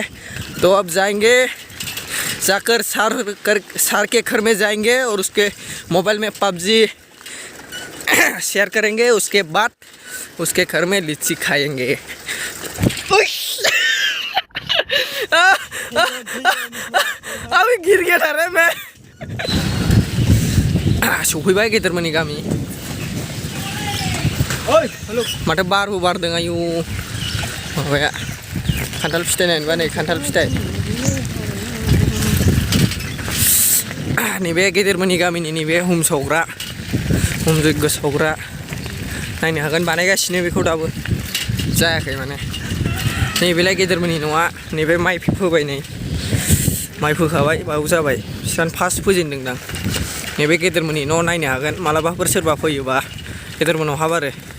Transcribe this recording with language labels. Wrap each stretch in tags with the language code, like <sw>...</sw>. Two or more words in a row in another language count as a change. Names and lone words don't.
<hi>तो अब जाकर सार के घर में जाएंगे और उसके मोबाइल में पबजी शेयर करेंगे उसके बाद उसके घर में लीची खाएंगे। अभी गिर गया था रे मैं</hi> <brx>सफैबाय गेदेरमोननि गामि माथो बारबो बारदों आयु माबाया खान्थाल फिथाइ नायनोबा नै खान्थाल फिथाइ नैबे गेदेरमोननि गामिनि नैबे हम जग्य सावग्रा नायनो हागोन बानायगासिनो बेखौ दाबो जायाखै माने नैबेलाय गेदेरमोननि न'आ नैबे माइ फोबाय नै माइ फोखाबाय बाव जाबाय बिसोर फार्स्ट फोजेनदोंदां नैबे गेदेरमोननि न' नायनो हागोन मालाबाफोर सोरबा फैयोबा गेदेरमोनाव हाब आरो</brx>